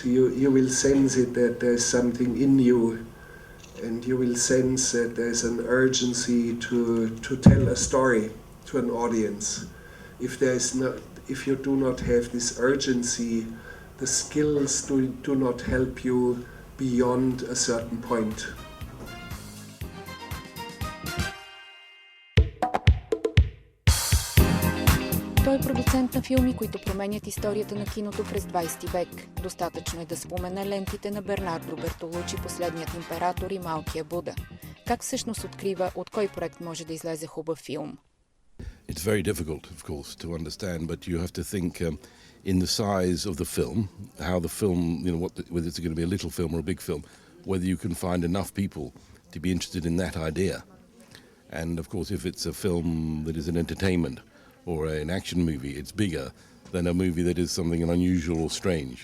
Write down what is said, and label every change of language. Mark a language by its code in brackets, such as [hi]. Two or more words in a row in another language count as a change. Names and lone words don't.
[en] You will sense it that there's something in you, and you will sense that there's an urgency to tell a story to an audience. If you do not have this urgency, the skills do not help you beyond a certain point. [bg] Той е продуцент на филми, които променят историята на киното през 20 век. Достатъчно е да спомена лентите на Бернардо Бертолучи, Последният император и Малкия Буда. Как всъщност открива от кой проект може да излезе хубав филм? [en] It's very difficult, of course, to understand, but you have to think in the size of the film, how the film, whether it's going to be a little film or a big film, whether you can find enough people to be interested in that idea. And of course, if it's a film that is an entertainment or an action movie, it's bigger than a movie that is something unusual or strange.